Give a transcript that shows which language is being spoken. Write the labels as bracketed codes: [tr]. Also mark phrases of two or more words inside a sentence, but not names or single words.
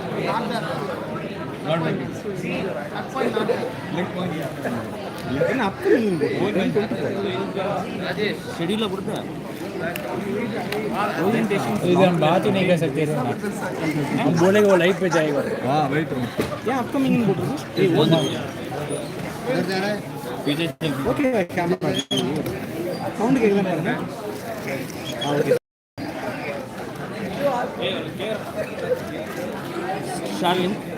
[en] Not like this. Leg point. [ta] என்ன அப்கமிங் शेड्यूल கொடுத்தா [hi] इधर हम बात ही नहीं कर सकते थे ना, हम बोलेंगे वो लाइव पे जाएगा। हाँ wait. [ta] ஏன் அப்கமிங் போட்டுருக்கு? ஏய் ஓடு [hi] पीछे [ta] ஓகே [en] camera sound [ta] கேக்குதா பாருங்க. ஓகே शार्लिन